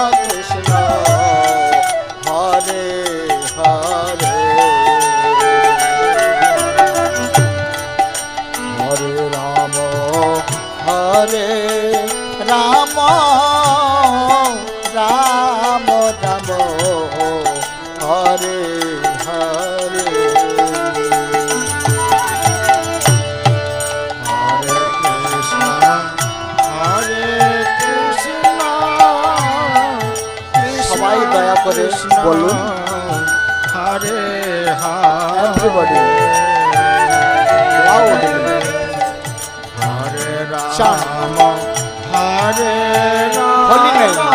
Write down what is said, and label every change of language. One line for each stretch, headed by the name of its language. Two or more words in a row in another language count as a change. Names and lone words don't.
Sanskrit: Hare Hare, Hare Rama, Hare Rama, Rama Rama, Hare Hare,
Bangla: সবাই দয়া করে বলুন
Sanskrit: Hare Hare,
English: everybody loudly
Sanskrit: Hare
English: chant
Sanskrit: Rama, Hare
English: holy name,